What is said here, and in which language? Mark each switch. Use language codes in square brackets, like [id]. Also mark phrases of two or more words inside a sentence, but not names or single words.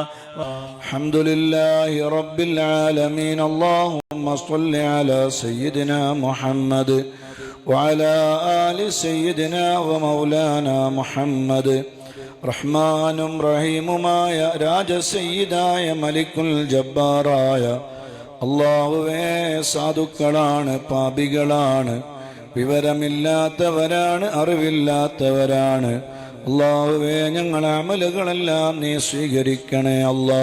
[ar] الحمد لله رب العالمين. اللهم صل على سيدنا محمد وعلى آل سيدنا ومولانا محمد. [ml] റഹ്മാനും റഹീമുമായ രാജസയ്യിദായ മലിക്കുൽ ജബ്ബാറായ അല്ലാഹുവേ, സാധുക്കളാണ്, പാപികളാണ്, വിവരമില്ലാത്തവരാണ്, അറിവില്ലാത്തവരാണ്. അല്ലാഹുവേ, ഞങ്ങളെ അമലുകളെല്ലാം നീ സ്വീകരിക്കണേ അല്ലാ.